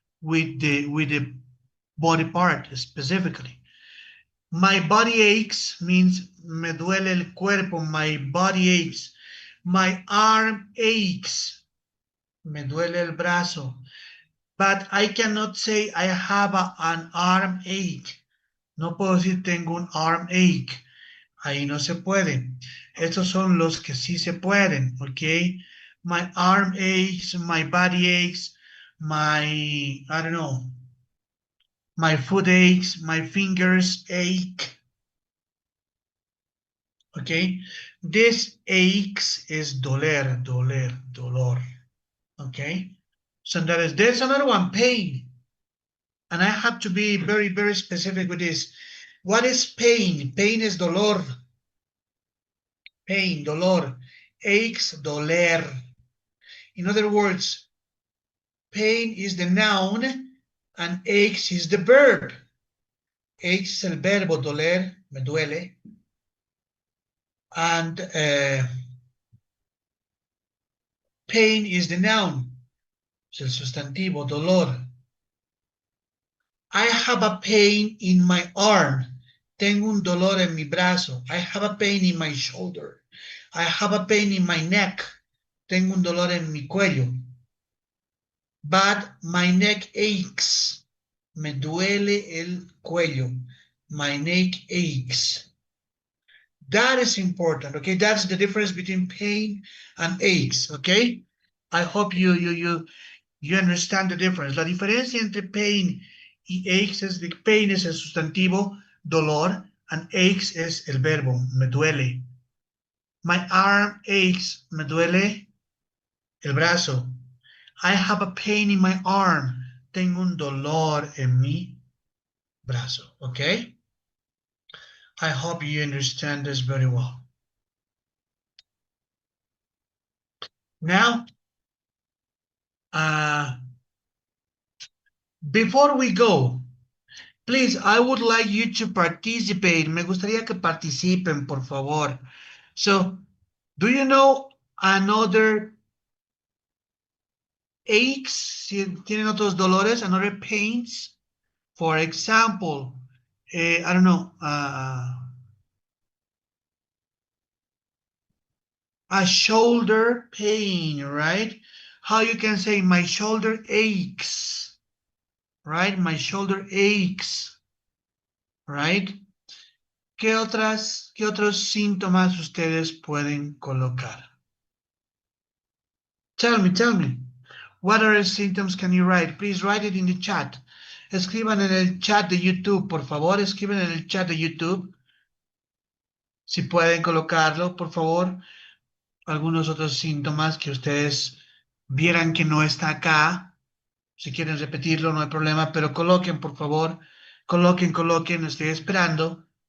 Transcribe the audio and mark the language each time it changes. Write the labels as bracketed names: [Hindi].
[English] with the body part specifically. My body aches means [Spanish] me duele el cuerpo. [English] My body aches. My arm aches. [Spanish] Me duele el brazo. [English] But I cannot say I have an arm ache. [Spanish] No puedo decir tengo un [English] arm ache. [Spanish] Ahí no se puede. Estos son los que sí se pueden, ¿ok? [English] My arm aches, my body aches, I don't know, my foot aches, my fingers ache. Okay, this aches is doler, dolor. Okay, so there's another one, pain. And I have to be very, very specific with this. What is pain? Pain is dolor. Pain, dolor. Aches, doler. In other words, pain is the noun and aches is the verb. [Spanish] Aches es el verbo, doler, me duele. [English] And pain is the noun, [Spanish] es el sustantivo, dolor. [English] I have a pain in my arm. [Spanish] Tengo un dolor en mi brazo. [English] I have a pain in my shoulder. I have a pain in my neck. [Spanish] Tengo un dolor en mi cuello. [English] But my neck aches. [Spanish] Me duele el cuello. [English] My neck aches. That is important, okay? That's the difference between pain and aches, okay? I hope you understand the difference. [Spanish] La diferencia entre pain y aches es que pain es el sustantivo, dolor, and aches es el verbo, me duele. [English] My arm aches, [Spanish] me duele el brazo. [English] I have a pain in my arm. [Spanish] Tengo un dolor en mi brazo, okay? [English] I hope you understand this very well. Now, before we go, please, I would like you to participate. [Spanish] Me gustaría que participen, por favor. [English] So, do you know another aches? [Spanish] Si tienen otros dolores, [English] another pains? For example, I don't know, a shoulder pain, right? How you can say my shoulder aches, right? My shoulder aches, right? [Spanish] ¿Qué otros síntomas ustedes pueden colocar? [English] Tell me. What other symptoms can you write? Please write it in the chat. [Spanish] Escriban en el chat de YouTube, por favor. Escriban en el chat de YouTube. Si pueden colocarlo, por favor. Algunos otros síntomas que ustedes vieran que no está acá. Si quieren repetirlo, no hay problema, pero coloquen, por favor. Coloquen, estoy esperando.